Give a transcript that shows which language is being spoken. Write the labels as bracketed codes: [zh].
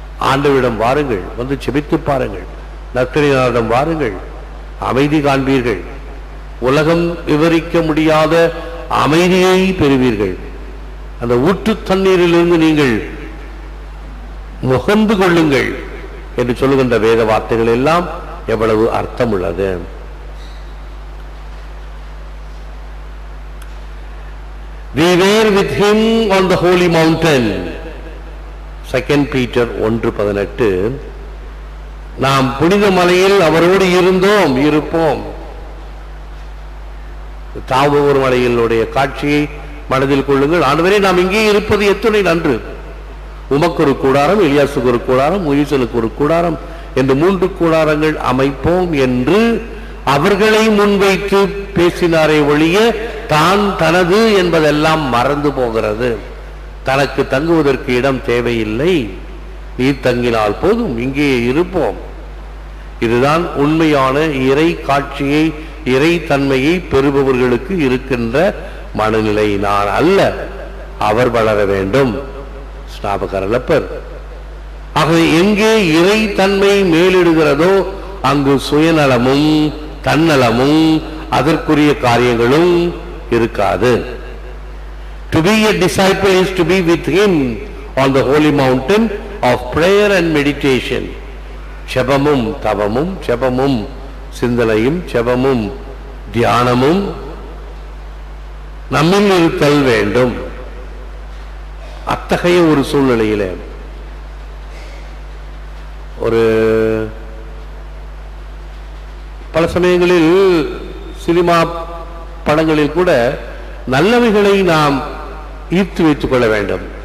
[ta] ஆண்டவரிடம் வாருங்கள், வந்து செபித்து பாருங்கள், நற்கரிடம் வாருங்கள், அமைதி காண்பீர்கள், உலகம் விவரிக்க முடியாத அமைதியை பெறுவீர்கள். அந்த ஊற்று தண்ணீரிலிருந்து நீங்கள் முகந்து கொள்ளுங்கள் என்று சொல்லுகின்ற வேத வார்த்தைகள் எல்லாம் எவ்வளவு அர்த்தம் உள்ளது. [en] We were with him on the holy mountain. 2 Peter 1:18. [ta] நாம் புனித மலையில் அவரோடு இருந்தோம், இருப்போம். தாவூர் மலையினுடைய காட்சியை மனதில் கொள்ளுங்கள். ஆண்டவரே, நாம் இங்கே இருப்பது எத்தனை நன்று. உமக்கு ஒரு கூடாரம், எலியாசுக்கு ஒரு கூடாரம், மோசேக்கு ஒரு கூடாரம் என்று 3 கூடாரங்கள் அமைப்போம் என்று அவர்களை முன்வைத்து பேசினாரே ஒழிய தான் தனது என்பதெல்லாம் மறந்து போகிறது. தனக்கு தங்குவதற்கு இடம் தேவையில்லை, நீ தங்கினால் போதும், இங்கே இருப்போம். இதுதான் உண்மையான இறை காட்சியை, இறை தன்மையை பெறுபவர்களுக்கு இருக்கின்ற மனநிலை. நான் அல்ல, அவர் வளர வேண்டும். ஸ்நாபகரலப்பர். ஆகவே எங்கே இறை தன்மை மேலிடுகிறதோ அங்கு சுயநலமும் தன்னலமும் அதற்குரிய காரியங்களும் இருக்காது. [en] To be a disciple is to be with him on the holy mountain of prayer and meditation. [ta] செபமும் தவமும், செபமும் சிந்தனையும், செபமும் தியானமும் நம்மில் இருத்தல் வேண்டும். அத்தகைய ஒரு சூழ்நிலையிலே ஒரு பல சமயங்களில் சினிமா படங்களில் கூட நல்லவைகளை நாம் ஈர்த்து வைத்துக் கொள்ள வேண்டும்.